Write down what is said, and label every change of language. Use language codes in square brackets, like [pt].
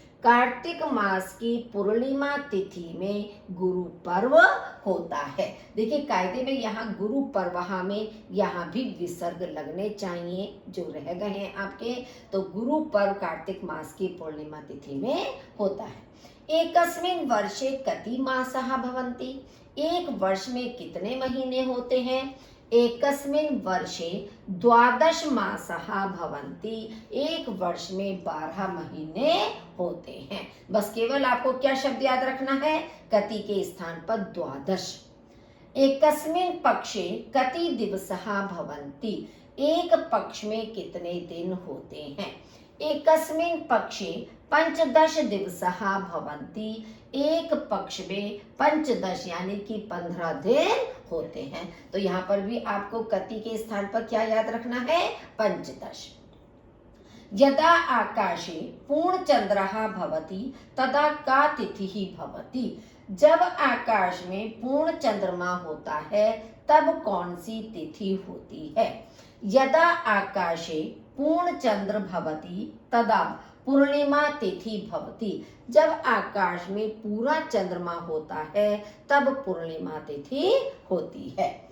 [hi] कार्तिक मास की पूर्णिमा तिथि में गुरु पर्व होता है। देखिए कायदे में यहाँ गुरु पर्वः में यहाँ भी विसर्ग लगने चाहिए जो रह गए हैं आपके। तो गुरु पर्व कार्तिक मास की पूर्णिमा तिथि में होता है। [sa] एकस्मिन् वर्षे कति मासः भवन्ति। [hi] एक वर्ष में कितने महीने होते हैं? [sa] एकस्मिन् वर्षे 12 मासः भवन्ति। [hi] एक वर्ष में 12 महीने होते हैं। बस केवल आपको क्या शब्द याद रखना है? कति के स्थान पर 12। [sa] एकस्मिन् पक्षे कति दिवसः भवन्ति। [hi] एक पक्ष में कितने दिन होते हैं? [sa] एकस्मिन् पक्षे 15 दिवसः भवन्ति। [hi] एक पक्ष में 15 यानी कि 15 दिन होते हैं। तो यहाँ पर भी आपको कति के स्थान पर क्या याद रखना है? 15। [sa] यदा आकाशे पूर्णचंद्रः भवति तदा का तिथिः भवति। [hi] जब आकाश में पूर्ण चंद्रमा होता है तब कौन सी तिथि होती है? [sa] यदा आकाशे पूर्ण चंद्र भवति तदा पूर्णिमा तिथि भवति। [hi] जब आकाश में पूरा चंद्रमा होता है तब पूर्णिमा तिथि होती है।